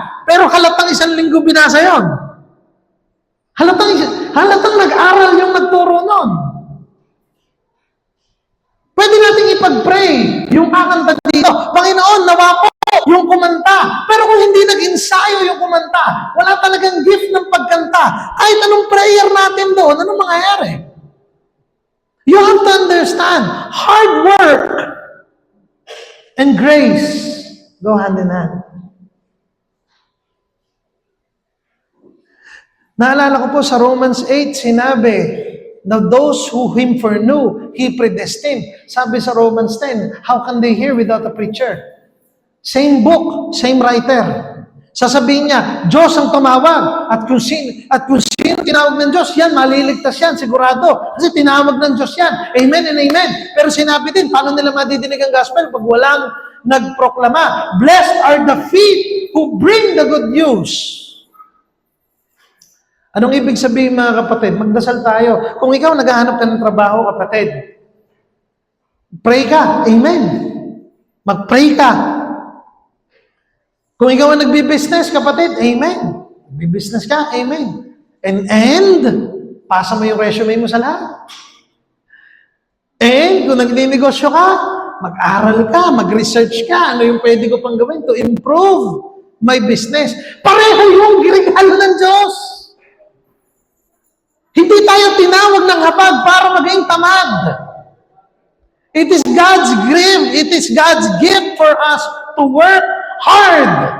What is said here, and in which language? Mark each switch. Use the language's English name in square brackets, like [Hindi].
[Filipino] Pero halatang 1 linggo binasa yon. Halatang nag-aral yung nagturo nun. Pwede natin ipag-pray yung kakanta dito. Panginoon, nawa po yung kumanta. Pero kung hindi nag-ensayo yung kumanta, wala talagang gift ng pagkanta. Kahit anong prayer natin doon, anong mangyayari? [English] You have to understand, hard work and grace go hand in hand. [Filipino] Naalala ko po sa [English] Romans 8, [Filipino] sinabi, [English] now those who him foreknew, he predestined. [Filipino] Sabi sa [English] Romans 10, how can they hear without a preacher? Same book, same writer. [Filipino] Sasabihin niya, Diyos ang tumawag. At kung sino tinawag ng Diyos, yan, maliligtas yan, sigurado. Kasi tinawag ng Diyos yan. Amen and amen. Pero sinabi din, paano nila madidinig ang gospel pag walang nagproklama? [English] Blessed are the feet who bring the good news. [Filipino] Anong ibig sabihin mga kapatid? Magdasal tayo. Kung ikaw naghahanap ka ng trabaho, kapatid, pray ka. Amen. Mag-pray ka. Kung ikaw ang nagbi-business, kapatid, amen. Nagbi-business ka, amen. And, pasa mo yung resume mo sa lahat. And, kung nagninegosyo ka, mag-aral ka, mag-research ka, ano yung pwede ko pang gawin [English] to improve my business. [Filipino] Pareho yung ginigalo ng Diyos. Hindi tayo tinawag ng habag para maging tamad. [English] It is God's gift. It is God's gift for us to work hard.